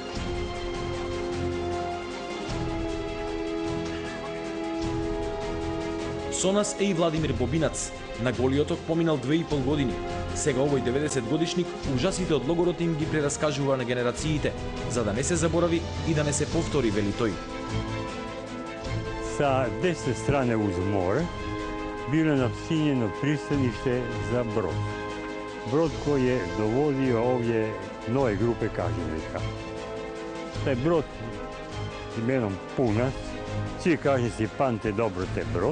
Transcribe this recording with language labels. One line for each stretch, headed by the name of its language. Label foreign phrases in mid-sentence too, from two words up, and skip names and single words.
Macedonian: Со нас е и Владимир Бобинац. На Голи оток поминал 2,5 години. Сега овој 90 годишник ужасите од логорот им ги прераскажува на генерациите, за да не се заборави и да не се повтори, вели тој.
Croatian: Sa desne strane uz more bilo je nafinjeno pristanište za brod. Brod koji je dovodio ovdje nove grupe kažnjenika. Taj brod imenom Punac, svi kažnjenici pamte dobro te brod.